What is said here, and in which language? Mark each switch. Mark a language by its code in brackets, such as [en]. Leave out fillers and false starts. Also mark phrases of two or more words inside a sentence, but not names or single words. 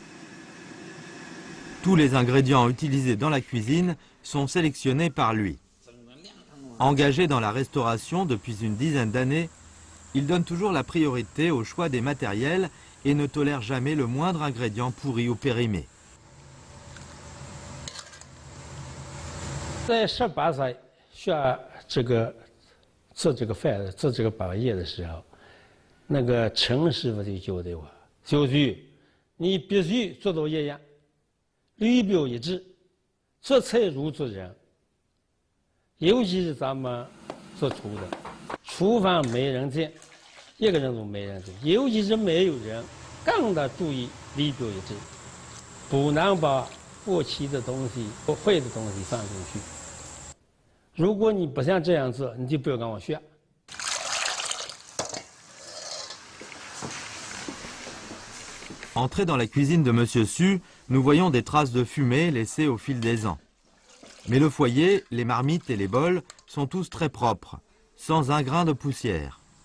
[fr] Tous les ingrédients utilisés dans la cuisine sont sélectionnés par lui. Engagé dans la restauration depuis une dizaine d'années, il donne toujours la priorité au choix des matériels et ne tolère jamais le moindre ingrédient pourri ou périmé. [zh] 在18岁学做这个饭做这个包业的时候，那个陈师傅就教的我，小徐，你必须做到一样，屡表一致，做菜如做人。尤其是咱们做厨的，厨房没人进，一个人都没人进，尤其是没有人，更得注意屡表一致，不能把过期的东西、不坏的东西放进去。如果你不想这样做，你就不要跟我学。 [fr] Entré dans la cuisine de Monsieur Su, nous voyons des traces de fumée laissées au fil des ans. Mais le foyer, les marmites et les bols sont tous très propres, sans un grain de poussière.